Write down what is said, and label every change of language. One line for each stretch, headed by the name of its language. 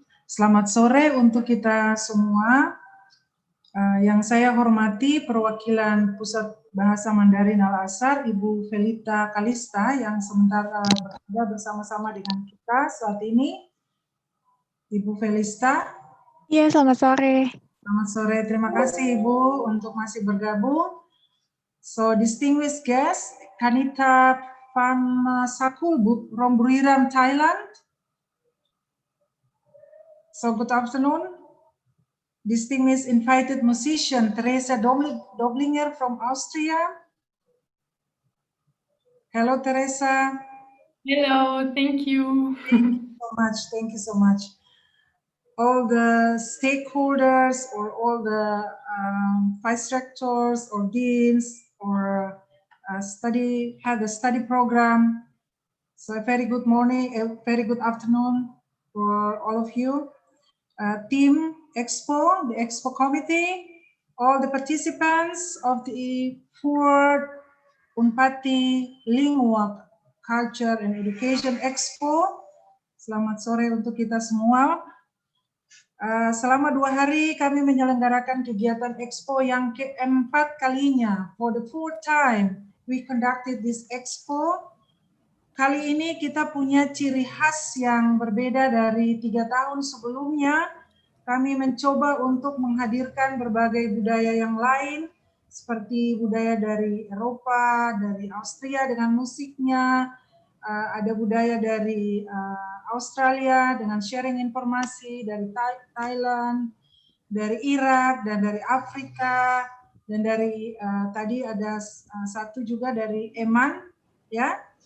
Indonesian: Selamat sore untuk kita semua. Yang saya hormati perwakilan Pusat Bahasa Mandarin Al-Azhar, Ibu Felita Kalista yang sementara berada bersama-sama dengan kita saat ini. Ibu Felista. Iya, selamat sore. Selamat sore, terima kasih Ibu untuk masih bergabung.
English: So, distinguished guest, Kanita Panasakulbu from Buriram, Thailand. So, good afternoon. Distinguished invited musician, Teresa Doblinger from Austria. Hello, Teresa. Hello, thank you. Thank you so much. All the stakeholders or all the vice rectors or deans or have the study program. So a very good morning, a very good afternoon for all of you. Team Expo, the Expo committee, all the participants of the 4th Unpati Lingua Culture and Education Expo.
Indonesian: Selamat sore untuk kita semua. Selama 2 hari kami menyelenggarakan kegiatan Expo yang keempat kalinya.
English: For the 4th time we conducted this Expo.
Indonesian: Kali ini kita punya ciri khas yang berbeda dari 3 tahun sebelumnya. Kami mencoba untuk menghadirkan berbagai budaya yang lain, seperti budaya dari Eropa, dari Austria dengan musiknya, ada budaya dari Australia dengan sharing informasi, dari Thailand, dari Irak, dan dari Afrika, dan dari tadi ada satu juga dari Eman, ya.